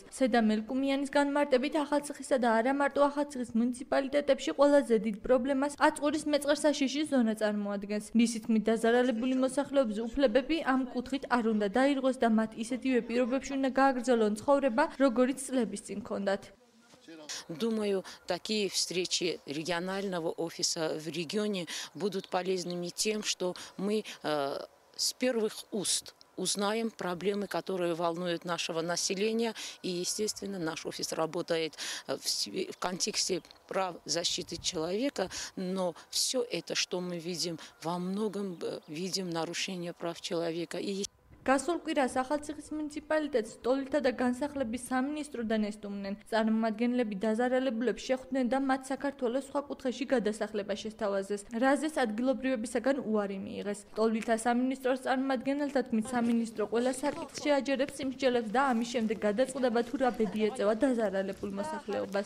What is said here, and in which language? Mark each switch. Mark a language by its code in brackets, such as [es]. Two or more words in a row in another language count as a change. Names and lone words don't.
[ka] სედა მელკუმიანის განმარტებით, ახალციხისა და არა მარტო ახალციხის მუნიციპალიტეტებში ყველაზე დიდ პრობლემას აწყურის მეწყერსაშიში ზონა წარმოადგენს. მისი თქმით, დაზარალებული მოსახლეობის უფლებები ამ კუთხით არ უნდა დაირღვეს და მათ ისეთივე პირობებში უნდა გააგრძელონ ცხოვრება, როგორიც წლების წინ ჰქონდათ. [ru] Думаю, такие встречи регионального офиса в регионе будут полезными тем, что мы с первых уст узнаем проблемы, которые волнуют нашего населения. И, естественно, наш офис работает в контексте прав защиты человека, но все это, что мы видим, во многом видим нарушение прав человека. [ka] გასულ კვირას ახალციხის მუნიციპალიტეტს ტოლილთა და განსახლების სამინისტროდან ესტუმნენ. წარმომადგენლები დაზარალებულებს შეხვდნენ და მათ საქართველოს სხვა კუთხეში გადასახლება შესთავაზეს, რაზეც ადგილობრივებისაგან უარი მიიღეს. ტოლილთა სამინისტროს წარმომადგენელთა თქმით, სამინისტრო ყველა საკითხს შეაჯერებს სიმსჯელებს და ამის შემდეგ გადაწყდება თუ რა ბედი ეწევა დაზარალებულ მოსახლეობას.